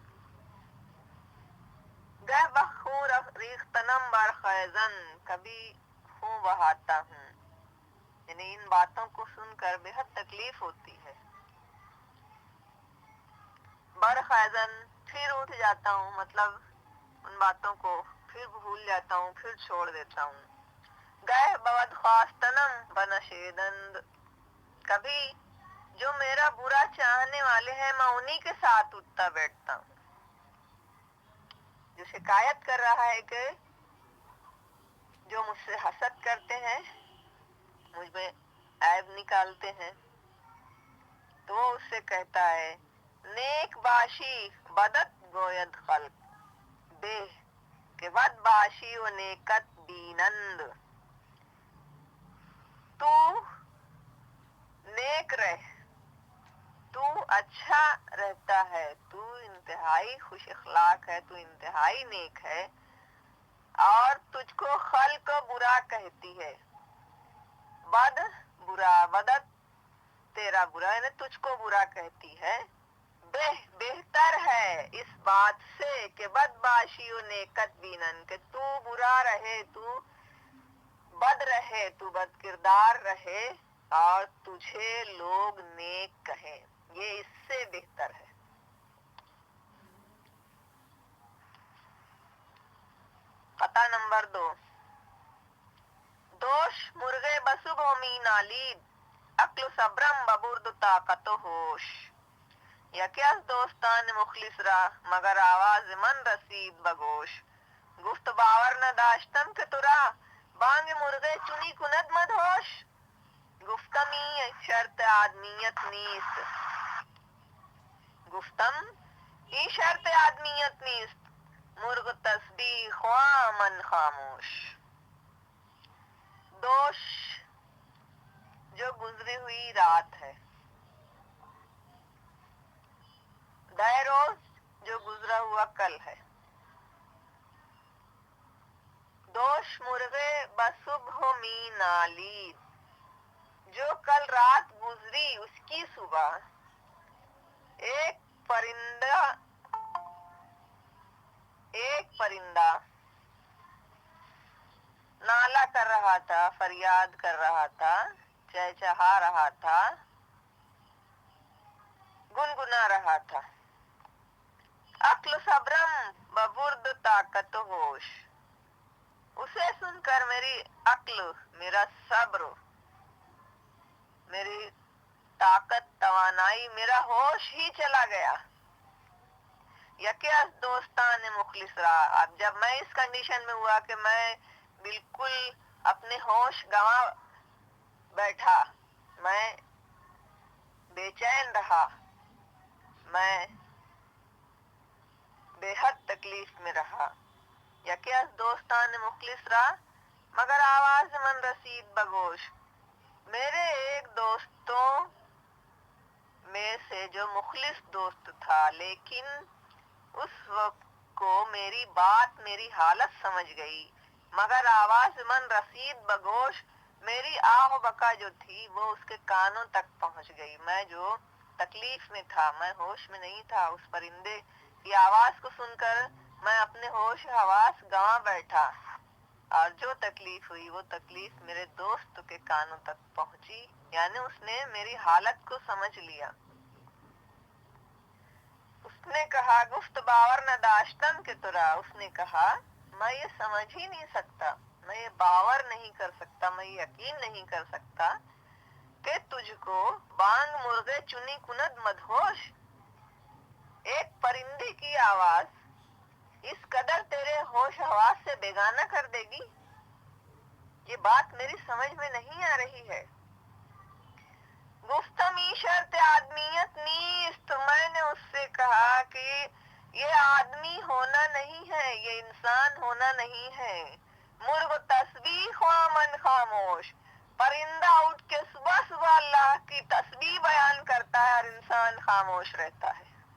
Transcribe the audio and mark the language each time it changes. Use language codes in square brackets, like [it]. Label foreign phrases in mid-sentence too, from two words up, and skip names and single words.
[fa] گہ بخوں ریختنم برخیزن، [ur] کبھی خوں بہاتا ہوں. یعنی ان باتوں کو سن کر بے حد تکلیف ہوتی ہے. برخیزن، پھر اٹھ جاتا ہوں، مطلب ان باتوں کو پھر بھول جاتا ہوں، پھر چھوڑ دیتا ہوں. [fa] گہ بود خواستنم بنشیدند، [ur] کبھی جو میرا برا چاہنے والے ہیں میں انہی کے ساتھ اٹھتا بیٹھتا ہوں. جو شکایت کر رہا ہے کہ جو مجھ سے حسد کرتے ہیں، مجھ میں عیب نکالتے ہیں، تو وہ اس سے کہتا ہے [fa] نیک باشی بدت گوید خلق، بے کہ بد باشی و نیکت بینند. [ur] تو نیک رہ، تو اچھا رہتا ہے، تو انتہائی خوش اخلاق ہے، تو انتہائی نیک ہے، اور تجھ کو خلق برا کہتی ہے. بد برا، بدت تیرا برا، یعنی تجھ کو برا کہتی ہے. بہتر ہے اس بات سے کہ [fa] بد باشی و نیکت بینن، [ur] کہ تو برا رہے، تو بد رہے، تو بد کردار رہے، اور تجھے لوگ نیک کہیں، یہ اس سے بہتر ہے. قطع نمبر 2. [fa] دوش مرغ بصبح می نالید، عقل و صبرم ببرد و طاقت و ہوش. یکی از دوستان مخلص را مگر آواز من رسید بگوش. گفت باور نداشتم که تو را بانگ مرغ چنی کند مدهوش. گفتم این شرط آدمیت نیست، گفتم این شرط آدمیت نیست، مرغ تسبیح خواہ من خاموش. [ur] دوش جو گزری ہوئی رات ہے، دائے روز جو گزرا ہوا کل ہے. [fa] دوش مرغ بصبح می نالید، [ur] جو کل رات گزری اس کی صبح ایک پرندہ نالا کر رہا تھا، فریاد کر رہا تھا، چہچہا رہا تھا، گنگنا رہا تھا. [fa] عقل و صبرم ببرد طاقت و ہوش، [ur] اسے سن کر میری عقل، میرا صبر، میری طاقت، توانائی، میرا ہوش ہی چلا گیا. [fa] یکی از دوستان مخلص را، [ur] اب جب میں اس کنڈیشن میں ہوا کہ میں بالکل اپنے ہوش گنوا بیٹھا، میں بے چین رہا، میں بے حد تکلیف میں رہا. [fa] یکی از دوستان مخلص را مگر آواز من رسید بگوش، [ur] میرے ایک دوستوں میں سے جو مخلص دوست تھا، لیکن اس وقت کو میری بات، میری حالت سمجھ گئی، [fa] مگر آواز من رسید بگوش، [ur] میری آہ و بکا جو تھی وہ اس کے کانوں تک پہنچ گئی۔ میں جو تکلیف میں تھا، میں ہوش میں نہیں تھا، اس پرندے کی آواز کو سن کر میں اپنے ہوش و حواس گنوا بیٹھا، اور جو تکلیف ہوئی وہ تکلیف میرے دوست کے کانوں تک پہنچی، یعنی اس نے میری حالت کو سمجھ لیا۔ اس نے کہا [fa] گفت باور نداشتن کے ترا، [ur] اس نے کہا میں یہ سمجھ ہی نہیں سکتا، میں یہ باور نہیں کر سکتا، میں یہ یقین نہیں کر سکتا کہ تجھ کو [fa] بانگ مرغے چنی کند مدہوش، [ur] ایک پرندے کی آواز اس قدر تیرے ہوش حواس سے بیگانہ کر دے گی۔ یہ بات میری سمجھ میں نہیں آ رہی ہے۔ [fa] گفتم ای شرط آدمیت نیست، [ur] میں نے اس سے کہا کہ یہ آدمی ہونا نہیں ہے، یہ انسان ہونا نہیں ہے۔ [fa] مرغ تسبیح خواہ من خاموش، [ur] پرندہ اٹھ کے صبح صبح اللہ کی تسبیح بیان کرتا ہے اور انسان خاموش رہتا ہے۔